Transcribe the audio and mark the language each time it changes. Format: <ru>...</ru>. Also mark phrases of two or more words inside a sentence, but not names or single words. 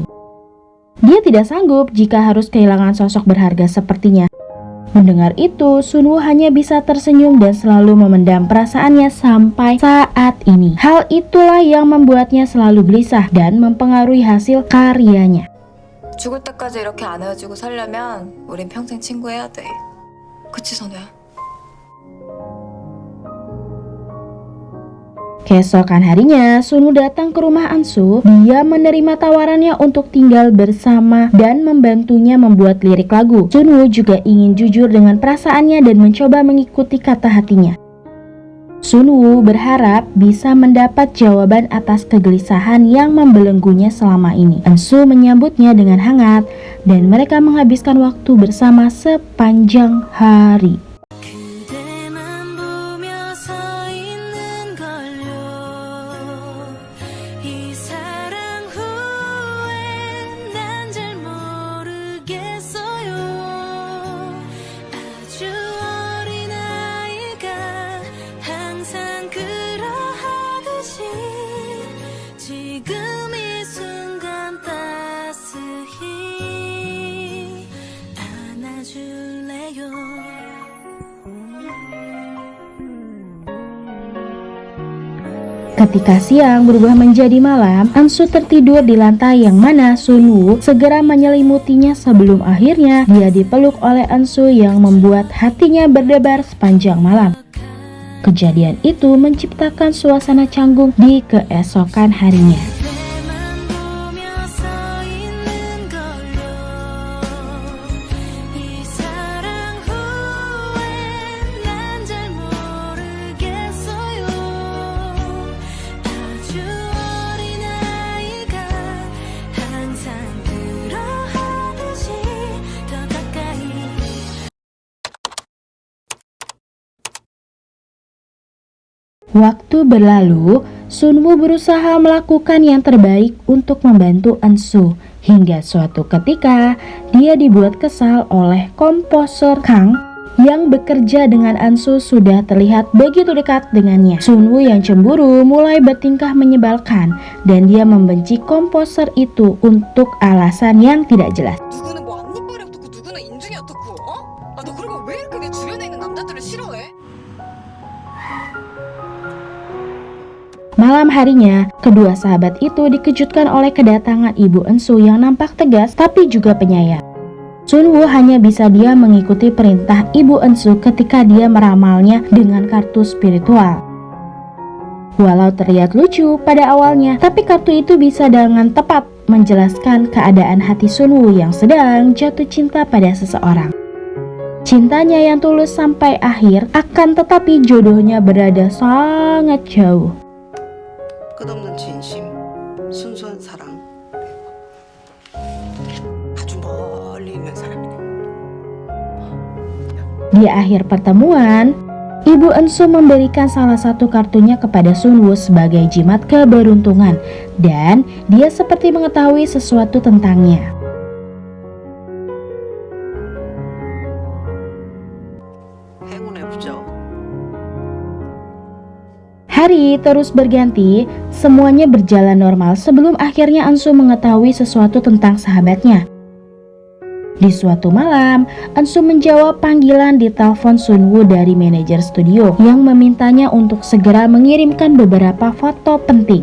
<id>Dia tidak sanggup jika harus kehilangan sosok berharga sepertinya. Mendengar itu, Sun-woo hanya bisa tersenyum dan selalu memendam perasaannya sampai saat ini. Hal itulah yang membuatnya selalu gelisah dan mempengaruhi hasil karyanya.</id> <ko>죽을 때까지 이렇게 안 헤어지고 살려면 우린 평생 친구해야 돼. 그치 선우야?</ko> <id>Keesokan harinya, Sun-woo datang ke rumah Eun-soo. Dia menerima tawarannya untuk tinggal bersama dan membantunya membuat lirik lagu. Sun-woo juga ingin jujur dengan perasaannya dan mencoba mengikuti kata hatinya. Sunwoo berharap bisa mendapat jawaban atas kegelisahan yang membelenggunya selama ini. Eunsu menyambutnya dengan hangat dan mereka menghabiskan waktu bersama sepanjang hari.</id> <ko>그대만 보며 서 있는 걸요 이 사랑 후에 난 잘 모르겠어요 아주 어린 아이가 항상 그러하듯이 지금 이 순간 따스히 안아줄래요</ko> <id>Ketika siang berubah menjadi malam, Eunsu tertidur di lantai yang mana Sunwoo segera menyelimutinya sebelum akhirnya dia dipeluk oleh Eunsu yang membuat hatinya berdebar sepanjang malam. Kejadian itu menciptakan suasana canggung di keesokan harinya.</id> <ko>그대만 보며 서 있는 걸요 이 사랑 후에 난 잘 모르겠어요 아주 어린 아이가 항상 그러하듯이 더 가까이</ko> <id>Waktu berlalu, Sunwoo berusaha melakukan yang terbaik untuk membantu Eunsu. Hingga suatu ketika, dia dibuat kesal oleh komposer Kang yang bekerja dengan Eunsu sudah terlihat begitu dekat dengannya. Sunwoo yang cemburu mulai bertingkah menyebalkan dan dia membenci komposer itu untuk alasan yang tidak jelas.</id> <ko>누구는 뭐 앞니빨이 어떻고 누구는 인중이 어떻고 어? 아 너 그리고 왜 이렇게 내 주변에 있는 남자들을 싫어해?</ko> <id>Malam harinya, kedua sahabat itu dikejutkan oleh kedatangan ibu Eunsu yang nampak tegas tapi juga penyayang. Sunwoo hanya bisa diam mengikuti perintah ibu Eunsu ketika dia meramalnya dengan kartu spiritual. Walau terlihat lucu pada awalnya, tapi kartu itu bisa dengan tepat menjelaskan keadaan hati Sunwoo yang sedang jatuh cinta pada seseorang. Cintanya yang tulus sampai akhir, akan tetapi jodohnya berada sangat jauh.</id> <ko>끝없는 진심, 순수한 사랑. 아주 멀리 있는 사람이네.</ko> <id>Di akhir pertemuan, ibu Eunsu memberikan salah satu kartunya kepada Sunwoo sebagai jimat keberuntungan dan dia seperti mengetahui sesuatu tentangnya.</id> <ko>행운의 부적.</ko> <id>Hari terus berganti, semuanya berjalan normal sebelum akhirnya Eunsu mengetahui sesuatu tentang sahabatnya. Di suatu malam, Eunsu menjawab panggilan di telepon Sunwoo dari manajer studio yang memintanya untuk segera mengirimkan beberapa foto penting.</id>